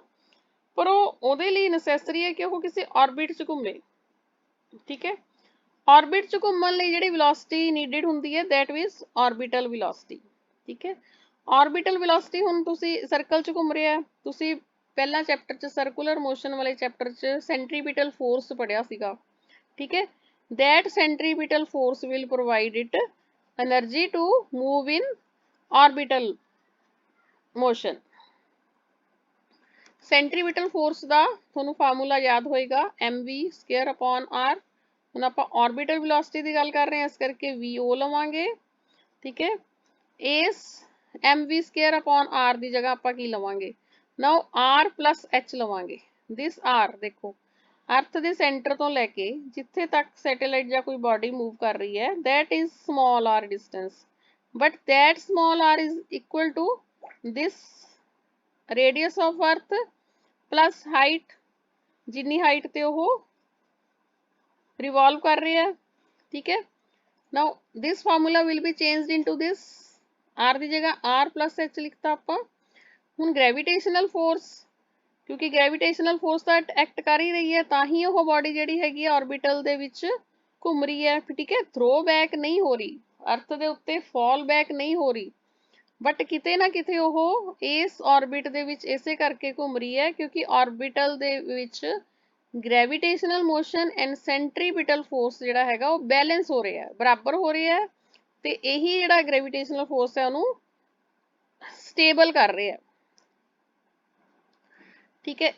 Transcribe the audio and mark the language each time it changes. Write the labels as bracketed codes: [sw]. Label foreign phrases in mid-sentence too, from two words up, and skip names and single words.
[pa] ਪਰ ਉਹ ਉਹਦੇ ਲਈ ਨੈਸੈਸਰੀ ਹੈ ਕਿ ਉਹ ਕਿਸੇ ਆਰਬਿਟ 'ਚ ਘੁੰਮੇ, ਠੀਕ ਹੈ। ਆਰਬਿਟ 'ਚ ਘੁੰਮਣ ਲਈ ਜਿਹੜੀ [en] velocity needed [pa] ਹੁੰਦੀ ਹੈ [en] that means orbital velocity, [pa] ਠੀਕ ਹੈ। [en] orbital velocity [pa] ਹੁਣ ਤੁਸੀਂ ਸਰਕਲ 'ਚ ਘੁੰਮ ਰਿਹਾ, ਤੁਸੀਂ ਪਹਿਲਾਂ ਚੈਪਟਰ 'ਚ [en] circular motion [pa] ਵਾਲੇ ਚੈਪਟਰ 'ਚ [en] centripetal force [pa] ਪੜਿਆ ਸੀਗਾ, ਠੀਕ ਹੈ। [en] that centripetal force will provide it energy to move in orbital motion. centripetal force [pa] ਦਾ ਤੁਹਾਨੂੰ ਫਾਰਮੂਲਾ ਯਾਦ ਹੋਏਗਾ [en] mv square upon r. [pa] ਹੁਣ ਆਪਾਂ [en] orbital velocity [pa] ਦੀ ਗੱਲ ਕਰ ਰਹੇ ਹਾਂ, ਇਸ ਕਰਕੇvo ਲਵਾਂਗੇ, ਠੀਕ ਹੈ। ਇਸ [en] mv square upon r [pa] ਦੀ ਜਗ੍ਹਾ ਆਪਾਂ ਕੀ ਲਵਾਂਗੇ, [en] now r plus h [pa] ਲਵਾਂਗੇ। [en] this r [pa] ਦੇਖੋ ਅਰਥ ਦੇ ਸੈਂਟਰ ਤੋਂ ਲੈ ਕੇ ਜਿੱਥੇ ਤੱਕ ਸੈਟੇਲਾਈਟ ਜਾਂ ਕੋਈ [en] body move [pa] ਕਰ ਰਹੀ ਹੈ [en] that is small r distance, but that small r is equal to this radius of earth plus height, [pa] ਜਿੰਨੀ ਹਾਈਟ ਤੇ ਉਹ ਰਿਵੋਲਵ ਕਰ ਰਿਹਾ ਹੈ, ਠੀਕ ਹੈ। [en] ਨਾਓ this formula will be changed into this, [pa] r ਦੀ ਜਗ੍ਹਾ [en] r plus h [pa] ਲਿਖਤਾ ਆਪਾਂ। ਹੁਣ [en] gravitational force, [pa] ਕਿਉਂਕਿ [en] gravitational force [pa] ਤਾਂ ਐਕਟ ਕਰ ਹੀ ਰਹੀ ਹੈ, ਤਾਂ ਹੀ ਉਹ ਬੋਡੀ ਜਿਹੜੀ ਹੈਗੀ ਹੈ ਆਰਬਿਟਲ ਦੇ ਵਿੱਚ ਘੁੰਮ ਰਹੀ ਹੈ, ਠੀਕ ਹੈ। [en] throw back [pa] ਨਹੀਂ ਹੋ ਰਹੀ, ਅਰਥ ਦੇ ਉੱਤੇ [en] fall back [pa] ਨਹੀਂ ਹੋ ਰਹੀ, ਬਟ ਕਿਤੇ ਨਾ ਕਿਤੇ ਉਹ ਇਸ ਆਰਬਿਟ ਦੇ ਵਿੱਚ ਇਸੇ ਕਰਕੇ ਘੁੰਮ ਰਹੀ ਹੈ ਕਿਉਂਕਿ ਆਰਬਿਟਲ ਦੇ ਵਿੱਚ [en] gravitational motion and centripetal force [pa] ਜਿਹੜਾ ਹੈਗਾ ਉਹ ਬੈਲੈਂਸ ਹੋ ਰਿਹਾ ਹੈ, ਬਰਾਬਰ ਹੋ ਰਿਹਾ ਹੈ, ਤੇ ਇਹੀ ਜਿਹੜਾ [en] gravitational force [pa] ਹੈ ਉਹਨੂੰ ਸਟੇਬਲ ਕਰ ਰਿਹਾ ਹੈ, ਠੀਕ ਹੈ।